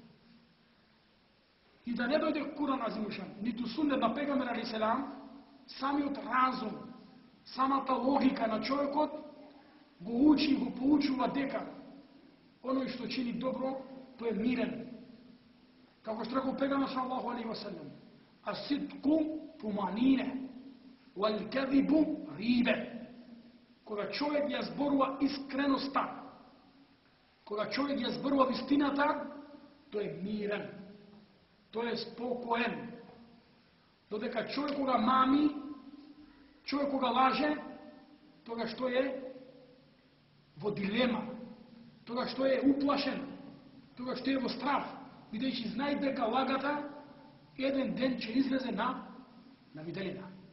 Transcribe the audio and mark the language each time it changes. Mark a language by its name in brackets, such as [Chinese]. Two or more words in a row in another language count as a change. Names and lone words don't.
[Macedonian] И да не дојде Куран азимушан, ниту Суннет на пегамбер алейхиселам, самиот разум, самата логика на човекот го учи и го поучува дека оној што чини добро, тој е мирен. Како што рекол пегамбер [Arabic] صلى الله عليه وسلم, الصدق طمأنينة والكذب ريبة. [Macedonian] Кога човек ја зборува искреноста, кога човек ја зборува вистината, тој е мирен, тој е спокоен. Додека човек кога мами, човек кога лаже, тогаш тој е во дилема, тогаш тој е уплашен, тогаш тој е во страв, бидејќи знае дека лагата еден ден ќе излезе на виделина.